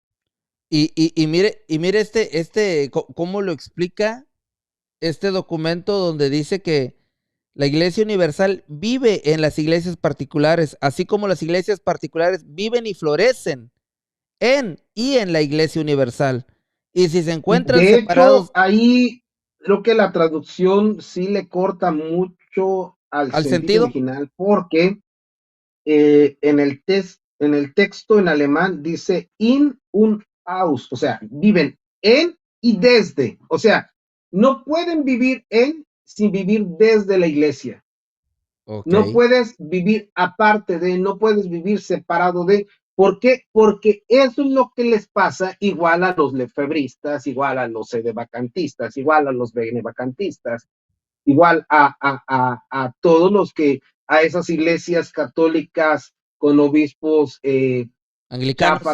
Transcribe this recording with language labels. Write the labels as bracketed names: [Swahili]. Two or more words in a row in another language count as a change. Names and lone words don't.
[Spanish] Y mire cómo lo explica este documento donde dice que la Iglesia Universal vive en las iglesias particulares, así como las iglesias particulares viven y florecen en la Iglesia Universal. Y si se Y encuentran de hecho, separados ahí creo que la traducción sí le corta mucho al al sentido sentido, original, porque en el texto en alemán dice [German] in und aus, [Spanish] o sea, viven en y desde, o sea, no pueden vivir en sin vivir desde la iglesia. ok, No puedes vivir aparte de, no puedes vivir separado de. ¿Por qué? Porque eso es lo que les pasa igual a los lefebristas, igual a los sedevacantistas, igual a los benevacantistas, igual a todos los que, a esas iglesias católicas con obispos chafas